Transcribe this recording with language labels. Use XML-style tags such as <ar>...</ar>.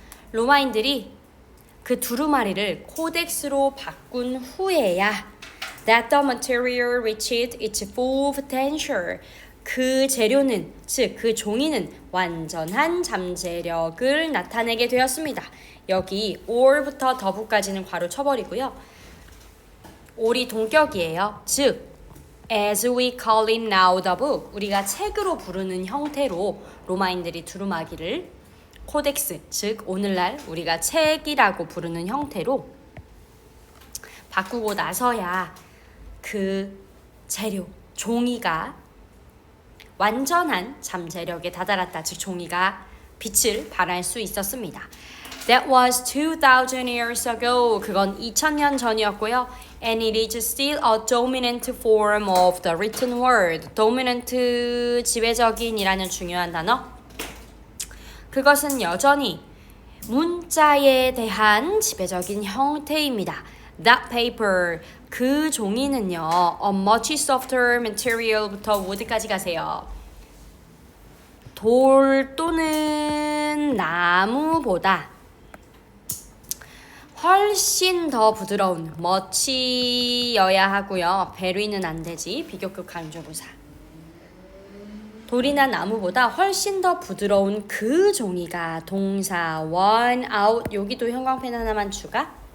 <ko>로마인들이 그 두루마리를 코덱스로 바꾼 후에야</ko> <en>that the material reached its full potential.</en> <ko>그 재료는, 즉 그 종이는 완전한 잠재력을 나타내게 되었습니다. 여기 or부터 더부까지는 괄호 쳐버리고요. or이 동격이에요. 즉</ko> <en>as we call it now the book,</en> <ko>우리가 책으로 부르는 형태로 로마인들이 두루마기를 코덱스, 즉 오늘날 우리가 책이라고 부르는 형태로 바꾸고 나서야 그 재료, 종이가 완전한 잠재력에 다다랐다. 즉 종이가 빛을 발할 수 있었습니다.</ko> <en>That was 2000 years ago.</en> <ko>그건 2000년 전이었고요.</ko> <en>And it is still a dominant form of the written word.</en> <ko>dominant, 지배적인이라는 중요한 단어. 그것은 여전히 문자에 대한 지배적인 형태입니다.</ko> <en>That paper,</en> <ko>그 종이는요,</ko> <en>a much softer material</en> <ko>부터 wood까지 가세요. 돌 또는 나무보다 훨씬 더 부드러운 much여야 하고요. very는 안 되지. 비교급 강조부사. 돌이나 나무보다 훨씬 더 부드러운 그 종이가 동사 worn out, 여기도 형광펜 하나만 추가.</ko>